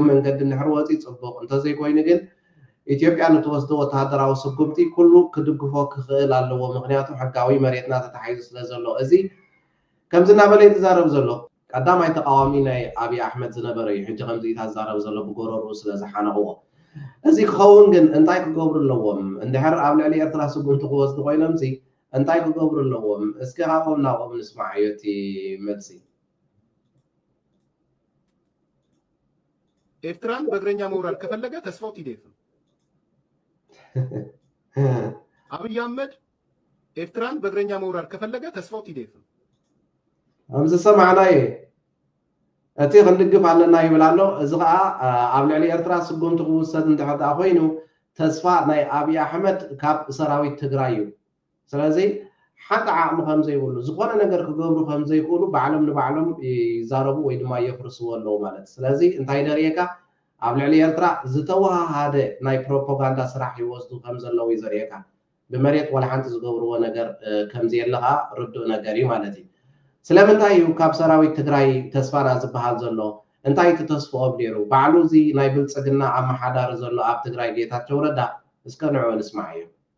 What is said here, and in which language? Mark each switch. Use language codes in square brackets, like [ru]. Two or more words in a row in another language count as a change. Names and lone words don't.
[ti] መንገዲ እንድሕር ወፂ ፅቡቅ እንተዘይኮይኑ ግን ኢትዮጵያ ንትወስዶ ወታደራዊ ስጉምቲ ኩሉ ክድግፎ ክኽእል ኣለዎ ምክንያቱ ሕጋዊ መሬትና ተታሒዙ ስለ ዘሎ እዚ ከምዚ እናበለ ተዛረብ ዘሎ ቀዳማይ ተቃዋሚ ናይ አብይ አሕመድ ዝነበረ እዩ ሕጂ ከምዚ ተዛረብ ዘሎ ብጎረሩ ስለ ዝሓነቕዎ እዚ ክኸውን ግን እንታይ ክገብሩ ኣለዎም እንድሕር ኣብ ልዕሊ ኤርትራ ስጉምቲ ክወስዱ ኮይኖም እዚ እንታይ ክገብሩ ኣለዎም እስኪ ካብኦም ናብኦም ንስማዕ እዩ እቲ መልሲ [am] ኤርትራን በእግረኛ መውረድ ከፈለገ ተስፋው ቲዴፍ አብይ አህመድ ኤርትራን በእግረኛ መውረድ ከፈለገ ተስፋው ቲዴፍ [ti] አምዝ ሰማዕናይ እቲ ክንድግፍ ኣለና ይብላሎ እዚ ከዓ ኣብ ልዕሊ ኤርትራ ስጉምቲ ክውሰድ እንተሕዳ ኮይኑ ተስፋ ናይ አብይ አሕመድ ካብ ሰራዊት ትግራይ እዩ ስለዚ ሓንቲ ዓቕሚ ከምዘይብሉ ዝኾነ ነገር ክገብሩ ከምዘይክእሉ ባዕሎም ንባዕሎም ይዛረቡ ወይ ድማ የፍርስዎ ኣለዉ ማለት ስለዚ እንታይ ደርየካ ኣብ ልዕሊ ኤርትራ ዝተወሃሃደ ናይ ፕሮፓጋንዳ ስራሕ ይወስዱ ከም ዘለዉ ይዘርየካ ብመሬት ወላ ሓንቲ ዝገብርዎ ነገር ከምዘየለኻ ርዱእ ነገር እዩ ማለት እዩ ስለምንታይ እዩ ካብ ሰራዊት ትግራይ ተስፋና ዝበሃል ዘሎ እንታይ እቲ ተስፍኦም ነይሩ ባዕሉ እዚ ናይ ብልፅግና ኣመሓዳሪ ዘሎ ኣብ ትግራይ ጌታቸው ረዳ እስከ ንዕኡ ንስማዕ እዩ